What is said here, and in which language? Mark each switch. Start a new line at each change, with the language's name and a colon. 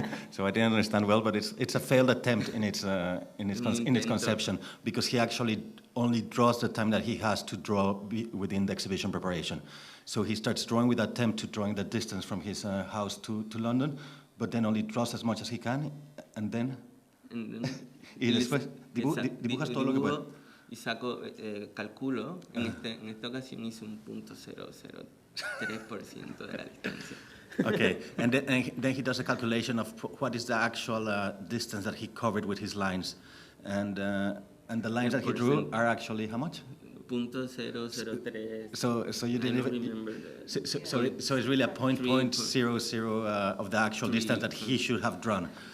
English: So I didn't understand well, but it's a failed attempt in its conception, because he actually only draws the time that he has to draw within the exhibition preparation. So he starts drawing with an attempt to drawing the distance from his house to London, but then only draws as much as he can, and then...
Spanish: y después dibujas todo lo que puede. Y saco, calculo, en esta ocasión hice un .003% de la distancia.
English: Okay, and then he does a calculation of what is the actual distance that he covered with his lines, and the lines that he drew are actually how much? .003. So you didn't even. So it's really a 0.00 of the actual distance that he should have drawn.